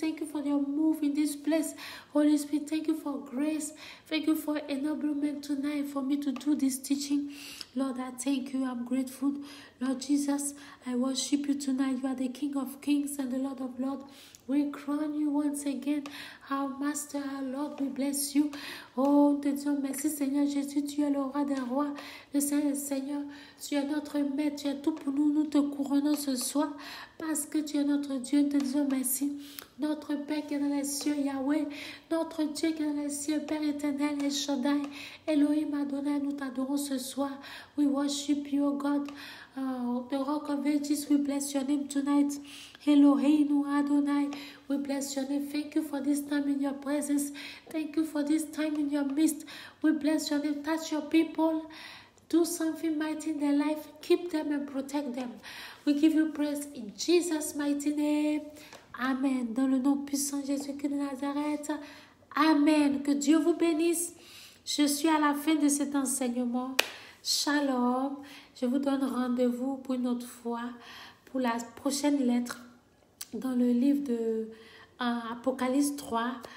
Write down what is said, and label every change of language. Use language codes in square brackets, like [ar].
[en] Thank you for your move in this place. Holy Spirit, thank you for grace. Thank you for enablement tonight for me to do this teaching. Lord, I thank you. I'm grateful. Lord Jesus, I worship you tonight. You are the King of Kings and the Lord of Lords. We crown you once again, our Master, our Lord, we bless you. [fr] Oh, te disons merci Seigneur Jésus, tu es le roi des rois, le Seigneur, tu es notre maître, tu es tout pour nous, nous te couronnons ce soir, parce que tu es notre Dieu, nous te disons merci. Notre Père qui est dans les cieux, Yahweh, notre Dieu qui est dans les cieux, Père éternel, El Shaddai, Elohim Adonai, nous t'adorons ce soir. [en] We worship you, O God, the Rock of Ages, we bless your name tonight. Elohim Adonai, we bless your name. Thank you for this time in your presence. Thank you for this time in your midst. We bless your name. Touch your people. Do something mighty in their life. Keep them and protect them. We give you praise in Jesus' mighty name. Amen. [fr] Dans le nom puissant de Jésus-Christ de Nazareth. Amen. Que Dieu vous bénisse. Je suis à la fin de cet enseignement. Shalom. Je vous donne rendez-vous pour une autre fois pour la prochaine lettre dans le livre de Apocalypse 3.